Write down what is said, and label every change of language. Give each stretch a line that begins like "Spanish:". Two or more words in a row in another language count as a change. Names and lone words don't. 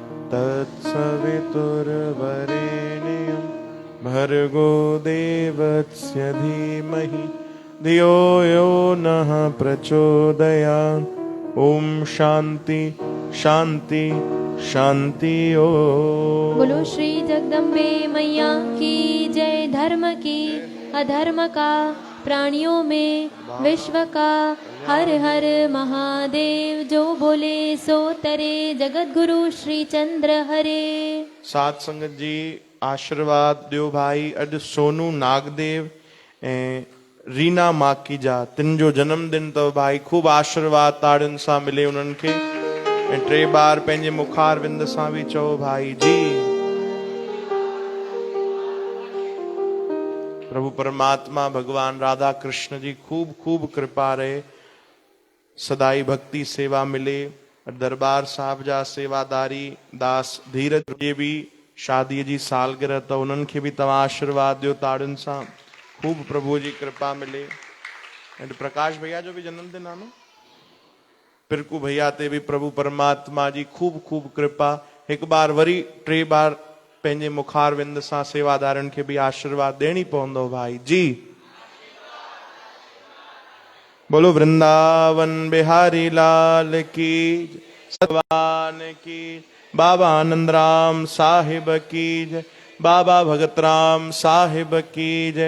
Sanskrit: तत्सवितुर्वरेण्यं भर्गो देवस्य धीमहि धियो यो नः प्रचोदयात्। ओम शांति शांति शांति ओम।
Hindi: बोलो श्री जगदम्बे मैया की जय। धर्म की अधर्म का प्राणियों में विश्व का हर हर महादेव। जो बोले सो तरे जगत गुरु श्री चंद्र हरे।
Sindhi: सात संगत जी आशीर्वाद दियो भाई। अज सोनू नागदेव ऐं रीना माकीजा तिन जो जन्मदिन तो भाई खूब आशीर्वाद ताड़ियुनि सां मिले उन्हनि खे। ऐं 3 बार पंहिंजे मुखार विंद सां भी चओ भाई जी। प्रभु परमात्मा भगवान राधा कृष्ण जी खूब खूब कृपा रहे। सदाई भक्ति सेवा मिले। दरबार साहब जा सेवादारी दास धीरज जे भी शादी जी सालगिरह तो उन्हनि खे भी तव्हां आशीर्वाद दियो ताड़ियुनि सां। खूब प्रभु जी कृपा मिले। एंड प्रकाश भैया जो भी जन्मदिन आहे न, पिरकू भैया ते भी प्रभु परमात्मा जी खूब खूब कृपा। एक बार वरी 3 बार पंहिंजे मुखार विंद सां सेवादारनि खे भी आशीर्वाद देणी पवंदो भाई जी।
Hindi: बोलो वृंदावन बिहारी लाल की भगवान की। बाबा आनंद राम साहिब की जय। बाबा भगत राम साहिब की जय।